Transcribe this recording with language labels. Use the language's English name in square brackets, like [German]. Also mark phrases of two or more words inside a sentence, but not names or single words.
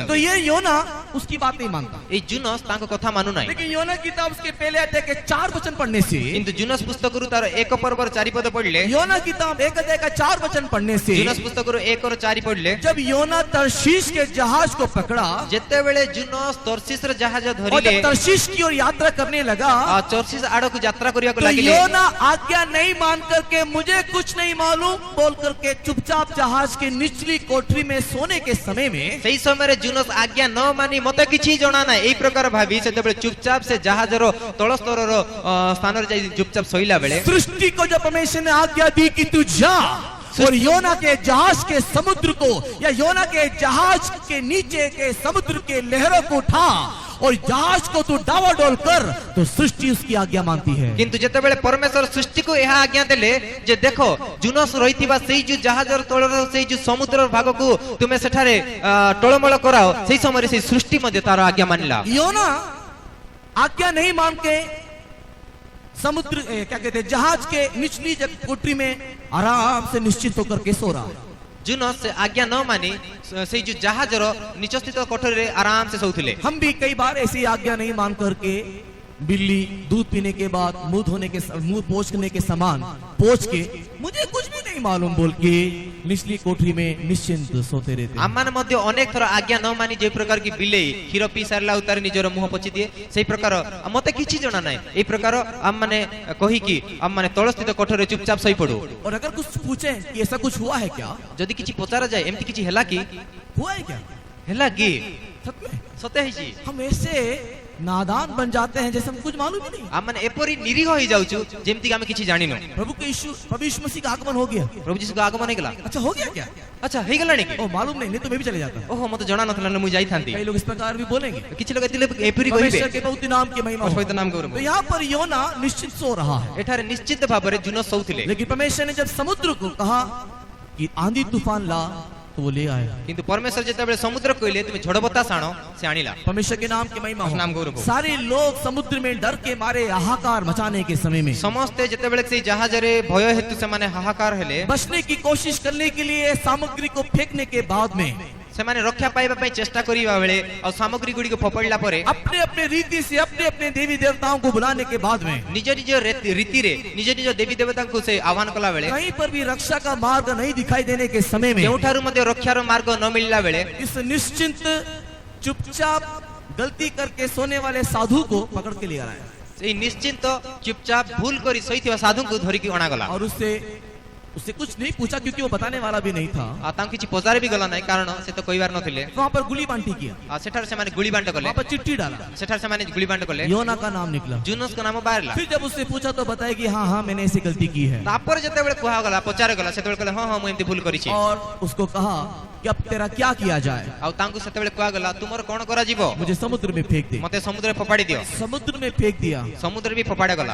[Hindi] तो ये योना उसकी बात नहीं मानता। [Odia] ଏ ଜୁନସ୍ ତାଙ୍କ କଥା ମାନୁ ନାହିଁ। [Hindi] लेकिन योना की किताब उसके पहले अध्याय के 4 वचन पढ़ने से, [Odia] କିନ୍ତୁ ଜୁନସ୍ ପୁସ୍ତକ ରୁ ତାର 1 ପର୍ବର 4 ପଦ ପଢ଼ିଲେ, [Hindi] योना की किताब 1 अध्याय का 4 वचन पढ़ने से, [Odia] ଜୁନସ୍ ପୁସ୍ତକ ରୁ 1 ଔର 4 ପଢ଼ିଲେ, [Hindi] जब योना तर्शीश के जहाज को पकड़ा, [Odia] जेते ଯେତେବେଳେ ଜୁନସ୍ ତର୍ଷିସର ଜାହାଜ [Hindi] और [Odia] ଧରିଲେ [Hindi] जब तर्शीश की ओर यात्रा करने लगा [Odia] ତର୍ଷିସ ଆଡକୁ ଯାତ୍ରା କରିବାକୁ [Hindi] तो [Odia] ଲାଗିଲେ [Hindi] योना आज्ञा नहीं मान करके मुझे कुछ नहीं मालूम बोल करके चुपचाप जहाज की निचली कोठरी में सोने के समय में [Odia] ସେଇ ସମୟରେ ଜୁନସ୍ ଆଜ୍ଞା ନ ମାନି ମତେ କିଛି ଜଣା ନାହିଁ ଏଇ ପ୍ରକାର ଭାବି ସେତେବେଳେ ଚୁପଚାପ ସେ ଜାହାଜର ତଳ ସ୍ତରର ସ୍ଥାନରେ ଯାଇ ଚୁପଚାପ ଶୋଇଲା ବେଳେ [Hindi] सृष्टि को जब परमेश्वर ने आज्ञा दी कि तू जा और योना के जहाज के समुद्र को या योना के जहाज के नीचे के समुद्र के लहरों को उठा और जहाज को तू डावाडोल कर तो सृष्टि उसकी आज्ञा मानती है। [Odia] କିନ୍ତୁ ଯେତେବେଳେ ପରମେଶ୍ୱର ସୃଷ୍ଟିକୁ ଏହା ଆଜ୍ଞା ଦେଲେ ଯେ ଦେଖ ଜୁନସ୍ ରହିଥିବା ସେଇ ଯୋଉ ଜାହାଜର ତଳର ସେଇ ଯୋଉ ସମୁଦ୍ର ଭାଗକୁ ତୁମେ ସେଠାରେ ଟଳମଳ କରାଅ ସେଇ ସମୟରେ ସେଇ ସୃଷ୍ଟି ମଧ୍ୟ ତାର ଆଜ୍ଞା ମାନିଲା [Hindi] योना आज्ञा नहीं मान के समुद्र क्या कहते हैं जहाज के निचली कोठरी में आराम से निश्चित होकर के सो रहा है। [Odia] ଜୁନସ୍ ସେ ଆଜ୍ଞା ନ ମାନି ସେଇ ଯୋଉ ଜାହାଜର ନିଚସ୍ଥିତ କୋଠରୀରେ ଆରାମ ସେ ଶୋଉଥିଲେ [Hindi] हम भी कई बार ऐसी आज्ञा नहीं मान करके बिल्ली दूध पीने के बाद मुंह धोने के मुंह पोंछने के समान पोंछ के मुझे कुछ भी नहीं मालूम बोल के निचली कोठरी में निश्चिंत सोते रहते हैं। [Odia] ଆମମାନେ ମଧ୍ୟ ଅନେକ ଥର ଆଜ୍ଞା ନ ମାନି ଯେ ପ୍ରକାର କି ବିଲେଇ କ୍ଷୀର ପିଇ ସାରିଲା ଉତାରେ ନିଜର ମୁହଁ ପୋଛି ଦିଏ ସେଇ ପ୍ରକାର ମତେ କିଛି ଜଣା ନାହିଁ ଏଇ ପ୍ରକାର ଆମମାନେ କହିକି ଆମମାନେ ତଳସ୍ଥିତ କୋଠରୀରେ ଚୁପଚାପ ଶୋଇ ପଡୁ [Hindi] और अगर कुछ पूछे कि ऐसा कुछ हुआ है क्या, [Odia] ଯଦି କିଛି ପଚରା ଯାଏ ଏମିତି କିଛି ହେଲା କି [Hindi] हुआ है क्या [Odia] ହେଲା କି [Hindi] सच में [Odia] ସତ୍ୟ ହେଇଛି [Hindi] हम ऐसे नादान बन जाते हैं जैसे हम कुछ मालूम ही नहीं। [Odia] ଆମମାନେ ଏପରି ନିରୀହ ହେଇଯାଉଛୁ ଯେମିତି କି ଆମେ କିଛି ଜାଣିନୁ [Hindi] प्रभु यीशु मसीह का आगमन हो गया। [Odia] ପ୍ରଭୁ ଯୀଶୁଙ୍କ ଆଗମନ ହେଇଗଲା [Hindi] अच्छा हो गया क्या? [Odia] ଆଚ୍ଛା ହେଇଗଲାଣି କି [Hindi] ओ मालूम नहीं तो मैं भी चले जाता। [Odia] ଓହୋ ମତେ ଜଣା ନଥିଲା ନା ମୁଁ ଯାଇଥାନ୍ତି [Hindi] कई लोग इस प्रकार भी बोलेंगे [Odia] କିଛି ଲୋକ ଏପରି କହିବେ [Hindi] परमेश्वर के बहुत नाम की महिमा हो। [Odia] ପବିତ୍ର ନାମ ଗୌରବ [Hindi] तो यहाँ पर योना निश्चित सो रहा है, [Odia] ଏଠାରେ ନିଶ୍ଚିତ ଭାବରେ ଜୁନସ୍ ଶୋଉଥିଲେ [Hindi] लेकिन परमेश्वर ने जब समुद्र को कहा कि आंधी तूफान ला तो वो ले आया। [Odia] କିନ୍ତୁ ପରମେଶ୍ୱର ଯେତେବେଳେ ସମୁଦ୍ର କହିଲେ ତୁମେ ଝଡ଼ ବତାସ ଆଣ ସେ ଆଣିଲା [Hindi] परमेश्वर के नाम की महिमा हो। [Odia] ନାମ ଗୌରବ ହୋ। [Hindi] सारे लोग समुद्र में डर के मारे हाहाकार मचाने के समय में [Odia] ସମସ୍ତେ ଯେତେବେଳେ ସେଇ ଜାହାଜରେ ଭୟ ହେତୁ ସେମାନେ ହାହାକାର ହେଲେ [Hindi] बचने की कोशिश करने के लिए सामग्री को फेंकने के बाद में [Odia] ସେମାନେ ରକ୍ଷା ପାଇବା ପାଇଁ ଚେଷ୍ଟା କରିବା ବେଳେ ଆଉ ସାମଗ୍ରୀ ଗୁଡ଼ିକ ଫୋପାଡ଼ିଲା ପରେ [Hindi] अपने अपने रीति से अपने अपने देवी देवताओं को बुलाने के बाद में [Odia] ନିଜ ନିଜ ରୀତିରେ ନିଜ ନିଜ ଦେବୀ ଦେବତାଙ୍କୁ ସେ ଆହ୍ୱାନ କଲା ବେଳେ [Hindi] कहीं पर भी रक्षा का मार्ग नहीं दिखाई देने के समय में [Odia] କେଉଁଠାରୁ ମଧ୍ୟ ରକ୍ଷାର ମାର୍ଗ ନ ମିଳିଲା ବେଳେ [Hindi] इस निश्चिंत चुपचाप गलती करके सोने वाले साधु को पकड़ के ले आया [Odia] ସେଇ ନିଶ୍ଚିନ୍ତ ଚୁପଚାପ ଭୁଲ କରି ଶୋଇଥିବା ସାଧୁଙ୍କୁ ଧରିକି ଅଣାଗଲା [Hindi] और उससे कुछ नहीं पूछा क्योंकि वो बताने वाला भी नहीं था। [Odia] ଆଉ ତାଙ୍କୁ କିଛି ପଚାରି ବି ଗଲା ନାହିଁ କାରଣ ସେ ତ କହିବାର ନଥିଲେ [Hindi] वहाँ पर गुली बांटी किया, [Odia] ଆଉ ସେଠାରେ ସେମାନେ ଗୁଳି ବାଣ୍ଟ କଲେ [Hindi] वहाँ पर चिट्ठी डाला, [Odia] ସେଠାରେ ସେମାନେ ଗୁଳି ବାଣ୍ଟ କଲେ [Hindi] योना का नाम निकला। [Odia] ଜୁନସ୍ଙ୍କ ନାମ ବାହାରିଲା [Hindi] फिर जब उससे पूछा तो बताया कि हाँ हाँ मैंने ऐसी गलती की है, [Odia] ତାପରେ ଯେତେବେଳେ କୁହାଗଲା ପଚାରାଗଲା ସେତେବେଳେ କହିଲେ ହଁ ହଁ ମୁଁ ଏମିତି ଭୁଲ କରିଛି [Hindi] और उसको कहा कि अब तेरा क्या किया जाए, [Odia] ଆଉ ତାଙ୍କୁ ସେତେବେଳେ କୁହାଗଲା ତୁମର କଣ କରାଯିବ [Hindi] मुझे समुद्र में फेंक दे। [Odia] ମତେ ସମୁଦ୍ରରେ ଫୋପାଡ଼ି ଦିଅ [Hindi] समुद्र में फेंक दिया। [Odia] ସମୁଦ୍ରରେ ବି ଫୋପାଡ଼ା ଗଲା